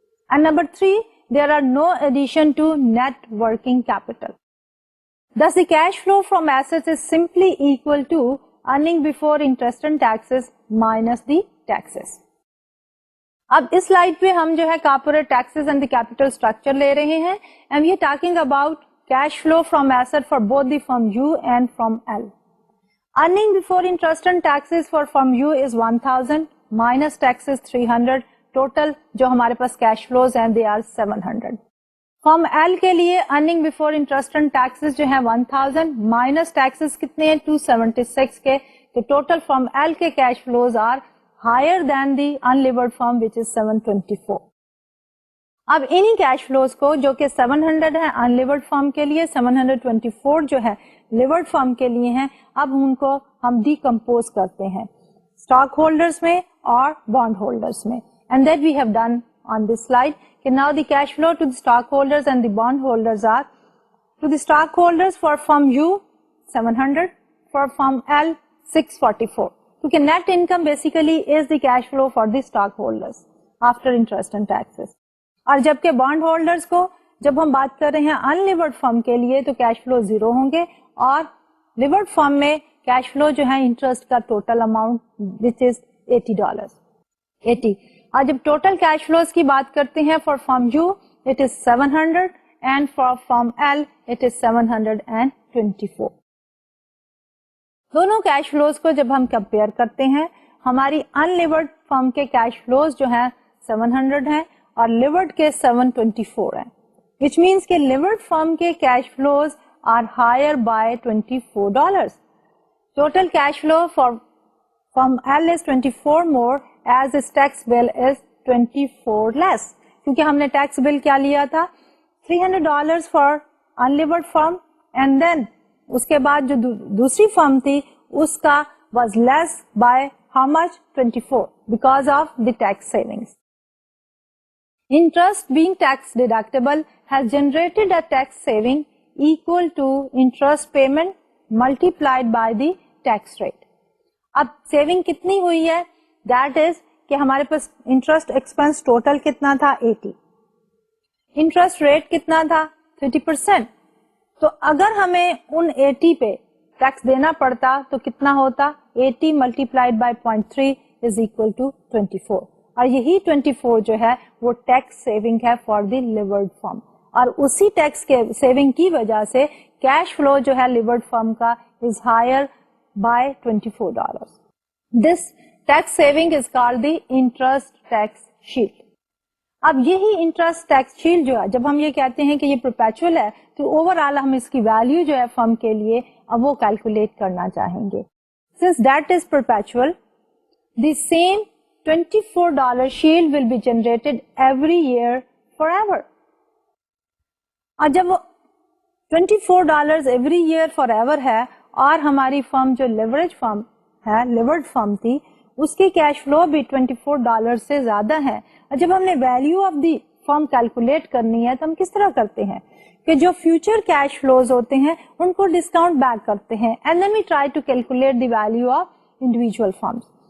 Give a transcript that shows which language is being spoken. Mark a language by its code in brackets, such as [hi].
[en] And number 3, there are no addition to net working capital. Thus, the cash flow from assets is simply equal to earning before interest and taxes minus the taxes. اب اس slide پہ ہم جو ہے corporate taxes and the capital structure لے رہے ہیں and we are talking about cash flow from asset for both the firm U and from L. Earning before interest and taxes for firm U is 1000 minus taxes 300. [ur] Total جو ہمارے پاس cash flows ہیں they are 700. Firm L کے لیے earning before interest and taxes جو ہے 1000 minus taxes کتنے ہیں 276 کے. [en] تو total firm L کے cash flows are higher than the unlevered firm which is 724. [ur] اب انہی کیش فلوز کو جو کہ 700 ہے انلیورڈ فرم کے لیے 724 جو ہے لیورڈ فرم کے لیے ہیں اب ان کو ہم ڈیکمپوز کرتے ہیں اسٹاک ہولڈرز میں اور بانڈ ہولڈرز میں. [en] And that we have done on this slide. Okay, now the cash flow to the stockholders and the bond holders are to the stockholders for firm U 700, for firm L 644. Okay, net income basically is the cash flow for the stockholders after interest and taxes. [ur] اور جبکہ bond holders کو جب ہم بات کر رہے ہیں unlevered firm کے لیے تو cash flow 0 ہوں گے اور levered firm میں cash flow جو ہے interest کا total amount which is $80. اور جب ٹوٹل کیش فلوز کی بات کرتے ہیں for firm you it is 700 and for firm L it is 724. دونوں کیش فلوز کو جب ہم کمپیئر کرتے ہیں ہماری ان لیورڈ فرم کے کیش فلوز جو ہیں 700 ہیں اور لیورڈ کے 724 ہیں وچ مینس کہ لیورڈ فرم کے cash flows are higher by $24. [en] total cash flow from L is 24 more as its tax bill is 24 less, کیونکہ ہم نے tax bill کیا لیا تھا $300 for unlevered firm, and then اس کے بعد جو دوسری فرم تھی اس کا was less by how much? 24 because of the tax savings. Interest being tax deductible has generated a tax saving equal to interest payment multiplied by the tax rate. [ur] اب saving کتنی ہوئی ہے؟ دیٹ از کہ ہمارے پاس interest expense total کتنا تھا 80, interest rate کتنا تھا 30%. تو اگر ہمیں ان 80 پہ ٹیکس دینا پڑتا تو کتنا ہوتا؟ 80 multiplied by 0.3 is equal to 24, اور یہی 24 جو ہے وہ ٹیکس سیونگ ہے فار دی لیورڈ فرم, اور اسی ٹیکس کے سیونگ کی وجہ سے کیش فلو جو ہے لیورڈ فرم کا is higher by $24. [en] This tax saving is called the interest tax shield. [ur] اب یہی انٹرسٹ ٹیکس شیلڈ جو ہے, جب ہم یہ کہتے ہیں کہ یہ پرپیچول ہے تو اوور آل ہم اس کی ویلیو جو ہے فرم کے لیے اب وہ کیلکولیٹ کرنا چاہیں گے. [en] Since that is perpetual, the same $24 shield will be generated every year forever. [ur] اور جب وہ $24 every year forever ہے اور ہماری فرم جو لیوریج فرم ہے, لیورڈ فرم تھی, اس کی کیش فلو بھی $24 سے زیادہ ہے. اور جب ہم نے value of the firm calculate کرنی ہے تو ہم کس طرح کرتے ہیں کہ جو فیوچر کیش فلوز ہوتے ہیں ان کو ڈسکاؤنٹ بیک کرتے ہیں, and then we try to calculate the value of individual firms.